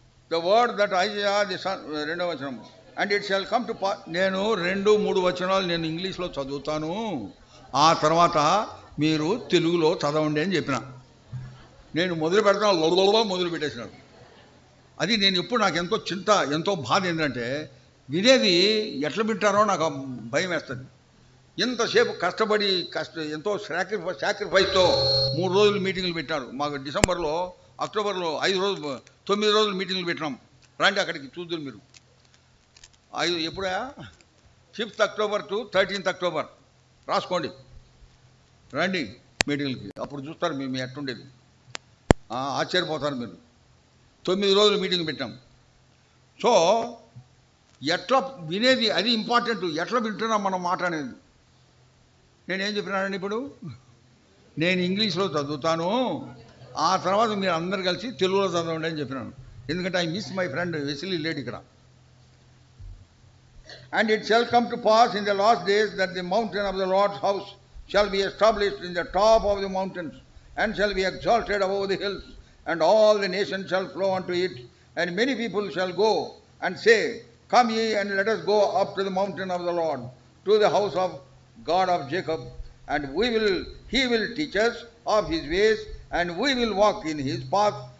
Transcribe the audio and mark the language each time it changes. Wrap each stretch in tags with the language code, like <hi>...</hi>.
<en>The word that Isaiah the son,</en> <te>2వ వచనం,</te> <en>and it shall come to pass.</en> <te>నేను 2-3 వచనాలు నేను ఇంగ్లీష్లో చదువుతాను, ఆ తర్వాత మీరు తెలుగులో చదవండి అని చెప్పిన. నేను మొదలు పెడతాను, మొదలు పెట్టేసినాడు. అది నేను ఎప్పుడు నాకు ఎంతో చింత, ఎంతో బాధ ఏంటంటే వినేది ఎట్లా వింటారో నాకు భయం వేస్తుంది. ఎంతసేపు కష్టపడి ఎంతో సాక్రిఫైస్తో 3 రోజులు మీటింగులు పెట్టాడు. మాకు డిసెంబర్లో, అక్టోబర్లో 9 రోజులు మీటింగులు పెట్టినాం. రండి అక్కడికి చూద్దురు మీరు. ఎప్పుడా 5th October to 13th October రాసుకోండి. రండి మీటింగ్లకి, అప్పుడు చూస్తారు మీ ఎట్టుండేది. ఆశ్చర్యపోతారు మీరు. 9 రోజులు మీటింగ్ పెట్టాం. సో ఎట్లా వినేది అది ఇంపార్టెంట్. ఎట్లా వింటున్నాం మనం మాట్లాడేది. నేనేం చెప్పినానండి, ఇప్పుడు నేను ఇంగ్లీష్లో చదువుతాను, ఆ తర్వాత మీరు అందరు కలిసి తెలుగులో చదవండి అని చెప్పినాను. ఎందుకంటే</te> <en>I miss my friend</en> <te>వెసిలీ లేడు ఇక్కడ.</te> <en>And it shall come to pass in the last days that the mountain of the Lord's house shall be established in the top of the mountains, and shall be exalted above the hills, and all the nations shall flow unto it. And many people shall go and say, Come ye, and let us go up to the mountain of the Lord, to the house of God of Jacob, and he will teach us of his ways, and we will walk in his path.</en>